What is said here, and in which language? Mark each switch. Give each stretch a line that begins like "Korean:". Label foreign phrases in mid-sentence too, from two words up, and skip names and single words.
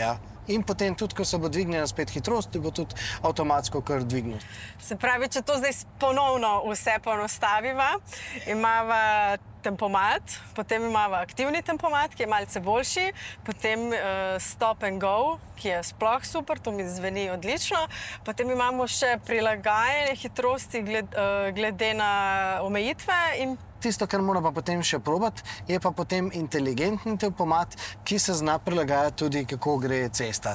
Slovenian: In potem tudi, ko se bo dvignila spet hitrost, bo tudi avtomatsko kar dvignil. Se pravi, če to zdaj ponovno vse poenostaviva, imava tempomat, potem imava aktivni tempomat, ki je malce boljši, potem
English: stop and go,
Slovenian: ki je sploh super, to mi zveni odlično, potem imamo še prilagajanje hitrosti glede na omejitve in tisto, kar mora pa potem še probati, je pa potem inteligentni tempomat, ki se zna prilagajati tudi, kako gre cesta.